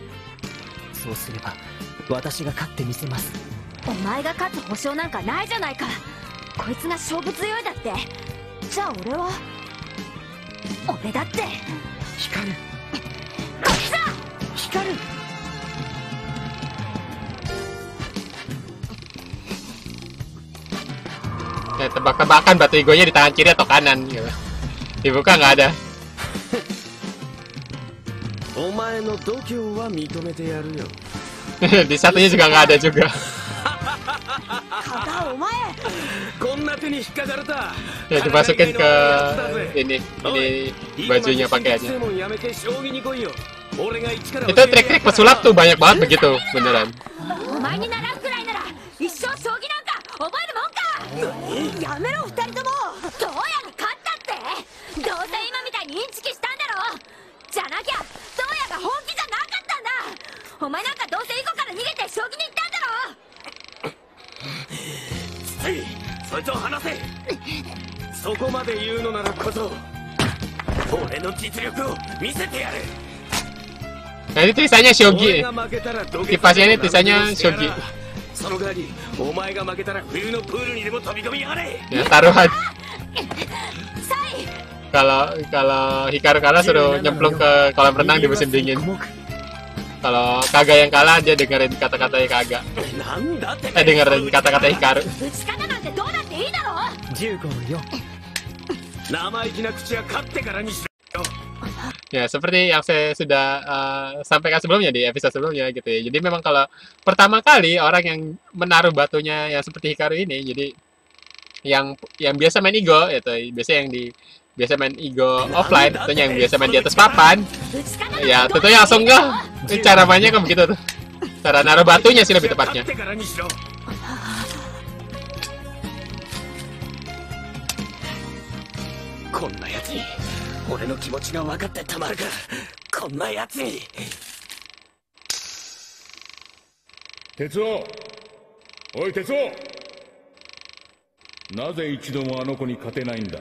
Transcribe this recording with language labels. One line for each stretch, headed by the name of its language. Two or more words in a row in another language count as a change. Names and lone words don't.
Japanese: そうすれば私が勝ってみせます。お前が勝つ保証なんかないじゃないか。こいつが勝負強いだって。じゃあ俺だって光る、こっちだ。光る。
Indonesian: Ya, tebak-tebakan batu igonya di tangan kiri atau kanan gitu. Dibuka nggak ada.
Japanese: お前の度胸は認めてやるよ。
Indonesian: Di satunya juga nggak ada juga.
Japanese: 肩お前。こんな手に引っかかれた。
Indonesian: Ya dimasukin ke ini bajunya pakaiannya. Itu trik-trik pesulap tuh banyak banget begitu, beneran.
Japanese: お前に習うくらいなら一生将棋なんか覚えるもんか。やめろ二人とも。どうやら勝ったって。どうせ今みたいにインチキしたんだろ。じゃなきゃどうやが本気じゃなかったんだ。お前なんかどうせ囲碁から逃げて将棋に行ったんだろ。そいつを離せ。そこまで言うのならこそ俺の実力を見せてやる。
Indonesian: Nah ini tulisannya shogi. Kipasnya ini tulisannya shogi.
Japanese: その代わりお前が負けたら冬のプールにでも飛び込みやがれ。
Indonesian: Ya taruhan.
Japanese: サイ
Indonesian: Kalau Hikaru kalah suruh nyemplung ke kolam renang di musim dingin. Kalau Kaga yang kalah dia dengerin kata-kata Kaga. Dengerin kata-kata Hikaru. 15-4
Japanese: 生意気な口は勝ってからにしろよ。
Indonesian: Ya, seperti yang saya sudah sampaikan sebelumnya di episode sebelumnya gitu ya. Jadi memang kalau pertama kali orang yang menaruh batunya yang seperti Hikaru ini, jadi yang biasa main Igo itu, biasa main Igo offline, tentunya yang biasa main di atas papan, ya tentunya langsung enggak. Cara mainnya kan begitu tuh. Cara naruh batunya sih lebih tepatnya.
Japanese: 勝ってからにしろ。こんなやつに俺の気持ちが分かってたまるか。こんなやつに。鉄夫、おい鉄夫、なぜ一度もあの子に勝てないんだ。